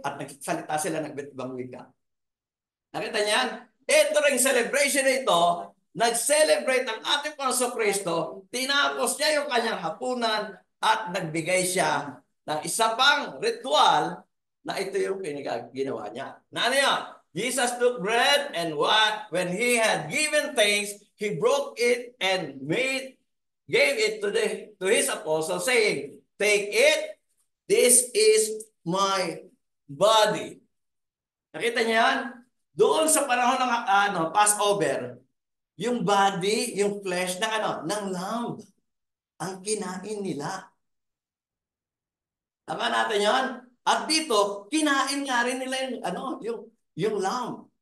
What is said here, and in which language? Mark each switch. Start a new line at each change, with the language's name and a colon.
Filipino: At nagsalita sila ng iba't-ibang wika. Nakita niyan? Ito ring celebration na ito, nag-celebrate ang ating Panginoon Kristo, tinapos niya yung kanyang hapunan at nagbigay siya ng isa pang ritual na ito yung ginawa niya. Na ano yan?
English: Jesus took bread and when he had given thanks, he broke it and gave it to his apostles, saying, take it, this is my body.
Filipino: Nakita niyo yan? Doon sa panahon ng Passover, yung body, yung flesh ng lamb ang kinain nila. Tama natin yon? At dito, kinain nga rin nila yung lamb.